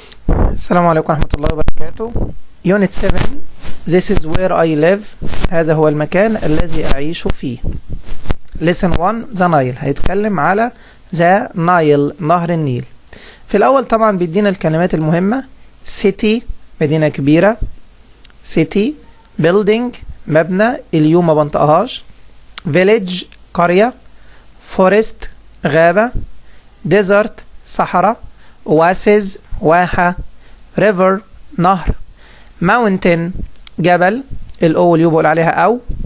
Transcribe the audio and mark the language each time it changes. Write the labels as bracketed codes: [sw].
[ar] السلام عليكم ورحمة الله وبركاته. [en] Unit 7 This is where I live. [ar] هذا هو المكان الذي أعيش فيه. [en] Lesson 1 The Nile. [ar] هيتكلم على The Nile نهر النيل. في الأول طبعا بيدينا الكلمات المهمة: City مدينة كبيرة، City Building مبنى اليوم ما بنطقهاش، Village قرية، Forest غابة، Desert صحراء، Oasis واحة، river نهر، mountain جبل الأو واليو بقول عليها أو.